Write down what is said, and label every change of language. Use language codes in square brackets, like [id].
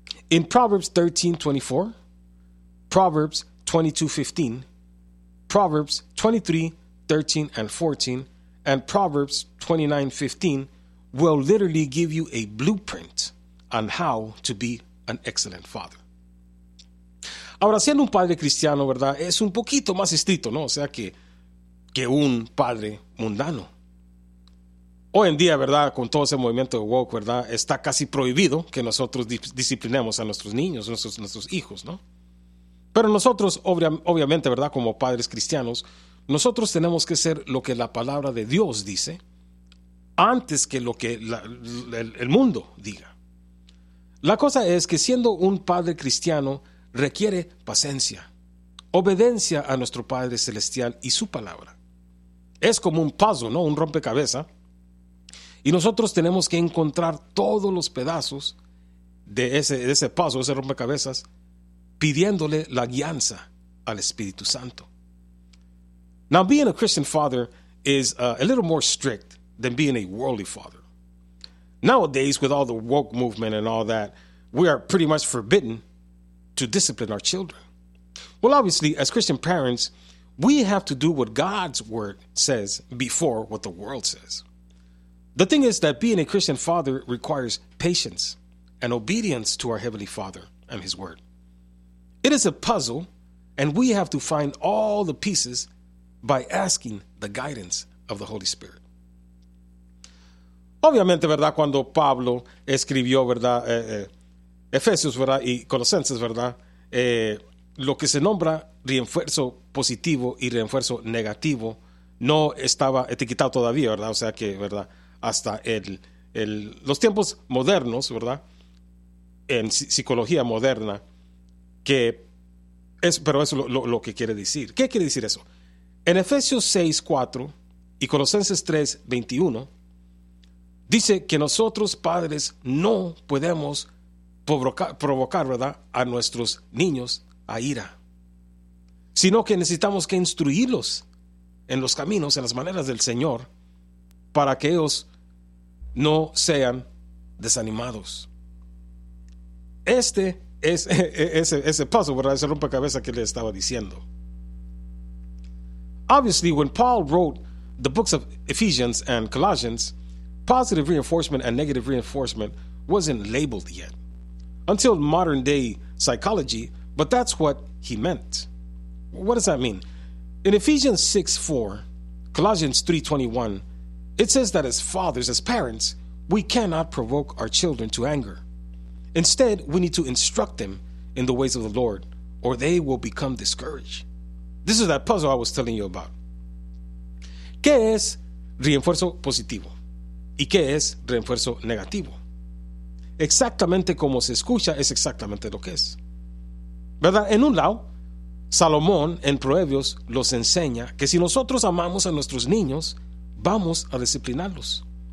[en] In Proverbs 13:24, Proverbs 22:15, Proverbs 23:13-14, and Proverbs 29:15 will literally give you a blueprint on how to be an excellent father. [es] Ahora, siendo un padre cristiano, ¿verdad? Es un poquito más estricto, ¿no? O sea, que un padre mundano. Hoy en día, ¿verdad? Con todo ese movimiento de woke, ¿verdad? Está casi prohibido que nosotros disciplinemos a nuestros niños, nuestros hijos, ¿no? Pero nosotros, obviamente, ¿verdad? Como padres cristianos, nosotros tenemos que ser lo que la palabra de Dios dice antes que lo que el mundo diga. La cosa es que siendo un padre cristiano requiere paciencia, obediencia a nuestro Padre Celestial y su palabra. Es como un puzzle, ¿no? Un rompecabezas. Y nosotros tenemos que encontrar todos los pedazos de ese puzzle, ese rompecabezas, pidiéndole la guianza al Espíritu Santo. [en] Now, being a Christian father is a little more strict than being a worldly father. Nowadays, with all the woke movement and all that, we are pretty much forbidden to discipline our children. Well, obviously, as Christian parents, we have to do what God's word says before what the world says. The thing is that being a Christian father requires patience and obedience to our Heavenly Father and His word. It is a puzzle, and we have to find all the pieces by asking the guidance of the Holy Spirit. [es] Obviamente, ¿verdad? Cuando Pablo escribió, ¿verdad? Efesios, ¿verdad? Y Colosenses, ¿verdad? Lo que se nombra refuerzo positivo y refuerzo negativo no estaba etiquetado todavía, ¿verdad? O sea que, ¿verdad? Hasta los tiempos modernos, ¿verdad? En psicología moderna, pero eso es lo que quiere decir. ¿Qué quiere decir eso? En Efesios 6:4 y Colosenses 3:21, dice que nosotros padres no podemos provocar, ¿verdad?, a nuestros niños a ira, sino que necesitamos que instruirlos en los caminos, en las maneras del Señor, para que ellos no sean desanimados. Este es ese paso, ¿verdad?, ese rompecabezas que le estaba diciendo. [en] Obviously, when Paul wrote the books of Ephesians and Colossians, positive reinforcement and negative reinforcement wasn't labeled yet. Until modern day psychology, but that's what he meant. What does that mean? In Ephesians 6:4, Colossians 3:21, it says that as fathers, as parents, we cannot provoke our children to anger. Instead, we need to instruct them in the ways of the Lord, or they will become discouraged. This is that puzzle I was telling you about. [es] ¿Qué es refuerzo positivo? ¿Y qué es refuerzo negativo? Exactamente como se escucha es exactamente lo que es. ¿Verdad? En un lado, Salomón en Proverbios los enseña que si nosotros amamos a nuestros niños, vamos a disciplinarlos.